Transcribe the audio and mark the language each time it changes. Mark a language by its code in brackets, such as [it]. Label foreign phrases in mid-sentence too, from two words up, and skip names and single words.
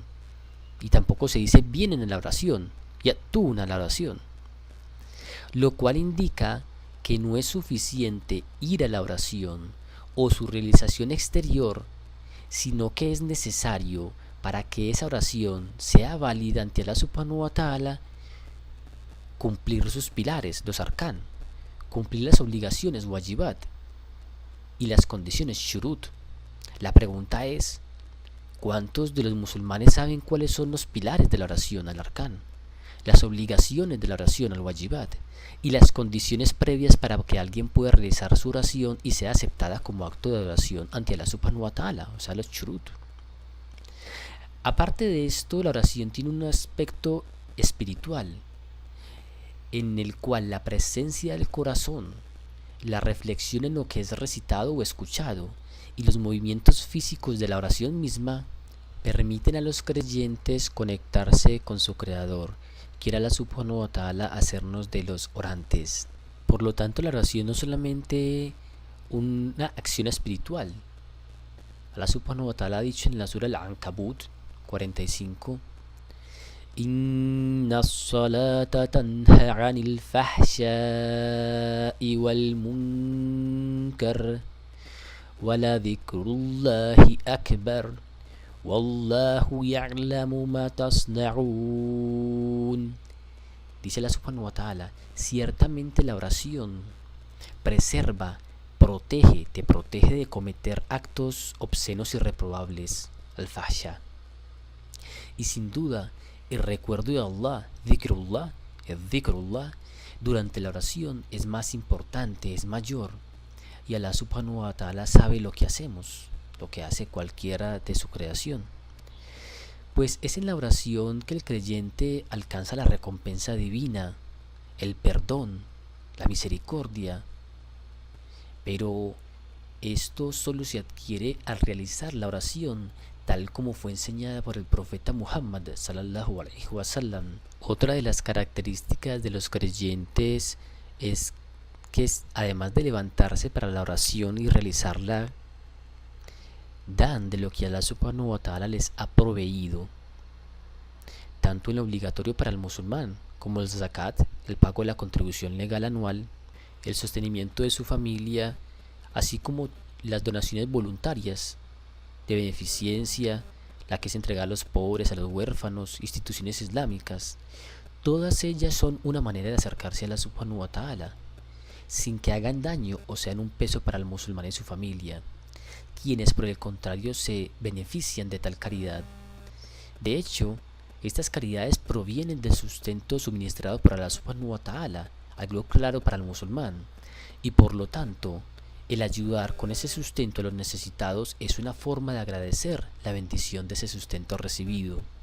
[es] Y tampoco se dice vienen en la oración, ya'tuna la oración. Lo cual indica que no es suficiente ir a la oración o su realización exterior, sino que es necesario para que esa oración sea válida ante [ar] الله سبحانه وتعالى [es] cumplir sus pilares, los arkan, cumplir las obligaciones wajibat y las condiciones shurut. La pregunta es, ¿cuántos de los musulmanes saben cuáles son los pilares de la oración [ar] الأركان? [es] las obligaciones de la oración al-wajibat y las condiciones previas para que alguien pueda realizar su oración y sea aceptada como acto de oración ante [ar] الله سبحانه وتعالى, [es] o sea, los shurut. Aparte de esto, la oración tiene un aspecto espiritual, en el cual la presencia del corazón, la reflexión en lo que es recitado o escuchado y los movimientos físicos de la oración misma permiten a los creyentes conectarse con su Creador. Quiera [ar] الله سبحانه وتعالى [es] hacernos de los orantes. Por lo tanto, la oración no es solamente una acción espiritual. [ar] الله سبحانه وتعالى ha dicho en la sura Al-Ankabut 45: إن الصلاة تنهى عن الفحشاء والمنكر ولذكر الله أكبر والله يعلم ما تصنعون. [es] Dice [ar] الله سبحانه وتعالى: [es] ciertamente la oración preserva, te protege de cometer actos obscenos y reprobables, al-fahsha. Y sin duda, el recuerdo de Allah, el dhikrullah, durante la oración es más importante, es mayor. Y [ar] الله سبحانه وتعالى [es] sabe lo que hacemos, lo que hace cualquiera de su creación. Pues es en la oración que el creyente alcanza la recompensa divina, el perdón, la misericordia. Pero esto solo se adquiere al realizar la oración tal como fue enseñada por el profeta Muhammad [ar] صلى الله عليه وسلم. [es] Otra de las características de los creyentes es que además de levantarse para la oración y realizarla, dan de lo que [ar] الله سبحانه وتعالى [es] les ha proveído, tanto en lo obligatorio para el musulmán como el zakat, el pago de la contribución legal anual, el sostenimiento de su familia, así como las donaciones voluntarias de beneficencia, la que se entrega a los pobres, a los huérfanos, instituciones islámicas. Todas ellas son una manera de acercarse a [ar] الله سبحانه وتعالى, [es] sin que hagan daño o sean un peso para el musulmán y su familia, quienes por el contrario se benefician de tal caridad. De hecho, estas caridades provienen del sustento suministrado por [ar] الله سبحانه وتعالى, [es] algo claro para el musulmán, y por lo tanto, el ayudar con ese sustento a los necesitados es una forma de agradecer la bendición de ese sustento recibido.